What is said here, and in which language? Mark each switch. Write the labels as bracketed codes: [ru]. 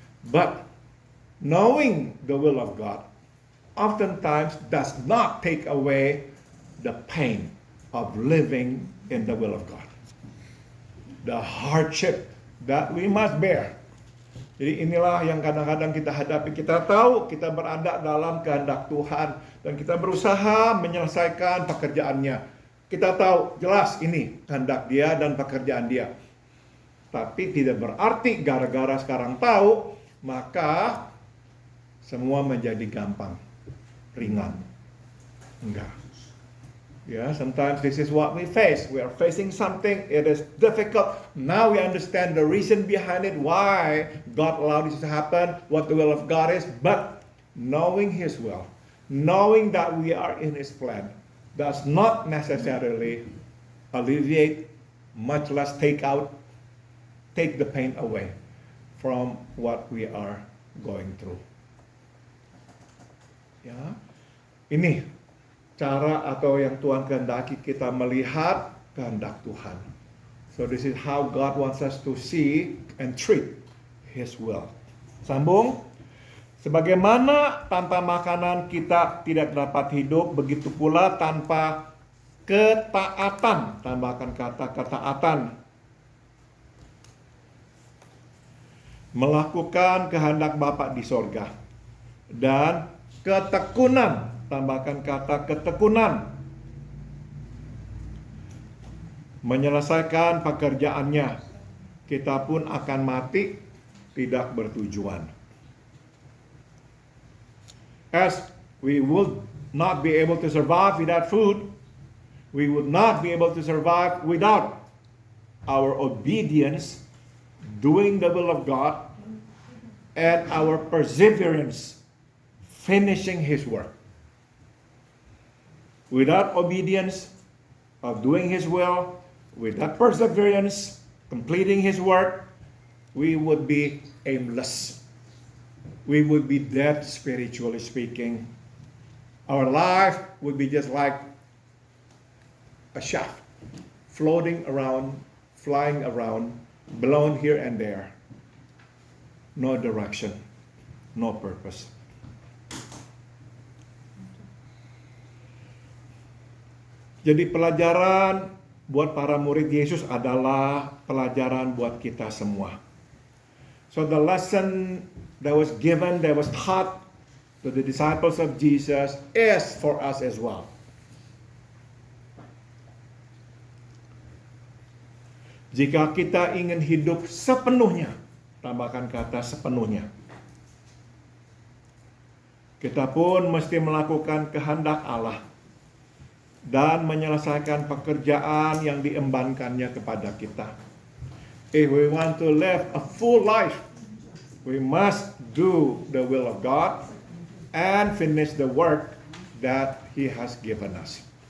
[en] But knowing the will of God oftentimes does not take away the pain of living in the will of God. The hardship that we must bear [id] Jadi inilah yang kadang-kadang kita hadapi. Kita tahu kita berada dalam kehendak Tuhan dan kita berusaha menyelesaikan pekerjaannya. Kita tahu jelas ini kehendak Dia dan pekerjaan Dia. Tapi tidak berarti gara-gara sekarang tahu, maka semua menjadi gampang, ringan. Enggak. [en] Yeah, sometimes this is what we face. We are facing something, it is difficult. Now we understand the reason behind it, why God allowed this to happen, what the will of God is. But knowing His will, knowing that we are in His plan, does not necessarily alleviate, much less take the pain away from what we are going through. [id] Ya, ini cara atau yang Tuhan kehendaki kita melihat kehendak Tuhan. [en] So this is how God wants us to see and treat His will. [id] Sambung. Sebagaimana tanpa makanan kita tidak dapat hidup, begitu pula tanpa ketaatan. Tambahkan kata ketaatan. Melakukan kehendak Bapa di sorga. Dan ketekunan. Tambahkan kata ketekunan. Menyelesaikan pekerjaannya. Kita pun akan mati tidak bertujuan. [en] As we would not be able to survive without food, we would not be able to survive without our obedience, doing the will of God, and our perseverance, finishing His work. Without obedience of doing His will, without perseverance, completing His work, we would be aimless. We would be dead, spiritually speaking. Our life would be just like a shaft, floating around, flying around, blown here and there. No direction, no purpose. [id] Jadi pelajaran buat para murid Yesus adalah pelajaran buat kita semua. [en] So the lesson that was given, that was taught to the disciples of Jesus is for us as well. [id] Jika kita ingin hidup sepenuhnya, tambahkan kata sepenuhnya, kita pun mesti melakukan kehendak Allah dan menyelesaikan pekerjaan yang diembankannya kepada kita. [en] If we want to live a full life, we must do the will of God and finish the work that He has given us.